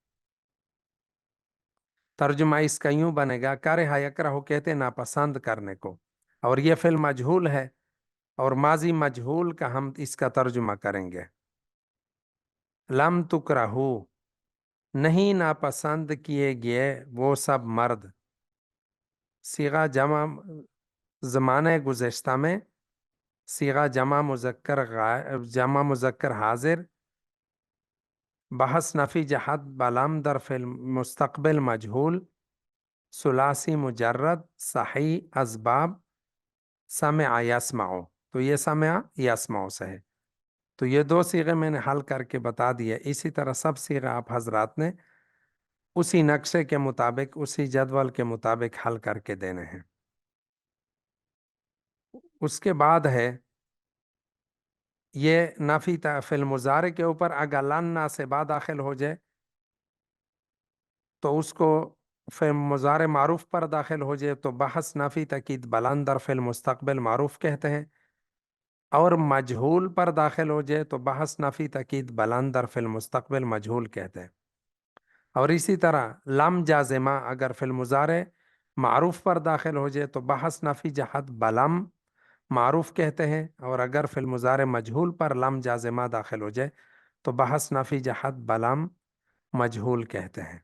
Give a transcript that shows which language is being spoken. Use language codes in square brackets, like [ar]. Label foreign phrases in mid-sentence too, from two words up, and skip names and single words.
[ur] ترجمہ اس کا یوں بنے گا، [ar] کرہ یکرہ [ur] کہتے ناپسند کرنے کو، اور یہ فعل مجہول ہے، اور ماضی مجہول کا ہم اس کا ترجمہ کریں گے. [ar] لم تکرہو، [ur] نہیں ناپسند کیے گئے وہ سب مرد. صیغہ جمع زمانہ گزشتہ میں، صیغہ جمع مذکر حاضر، [fa] بحث نفی جہت بلم در فعل مستقبل مجہول، [ur] ثلاثی مجرد صحیح اسباب، [ar] سمع یسمع. [ur] تو یہ [ar] سمع یسمع [ur] سے ہے. تو یہ دو صیغے میں نے حل کر کے بتا دیے. اسی طرح سب صیغے آپ حضرات نے اسی نقشے کے مطابق، اسی جدول کے مطابق حل کر کے دینے ہیں. اس کے بعد ہے یہ نفی فعل مضارع کے اوپر اگر لن ناصبہ داخل ہو جائے تو اس کو فعل مضارع معروف پر داخل ہو جائے تو [fa] بحث نفی تاکید بلند در فعل مستقبل معروف [ur] کہتے ہیں، اور مجہول پر داخل ہو جائے تو [fa] بحث نفی تاکید بلند در فعل مستقبل مجہول [ur] کہتے ہیں. اور اسی طرح لم جازمہ اگر فعل مضارع معروف پر داخل ہو جائے تو [fa] بحث نفی جہت بلم معروف [ur] کہتے ہیں، اور اگر فعل مضارع مجہول پر لم جازمہ داخل ہو جائے تو [fa] بحث نفی جہت بلم مجہول [ur] کہتے ہیں.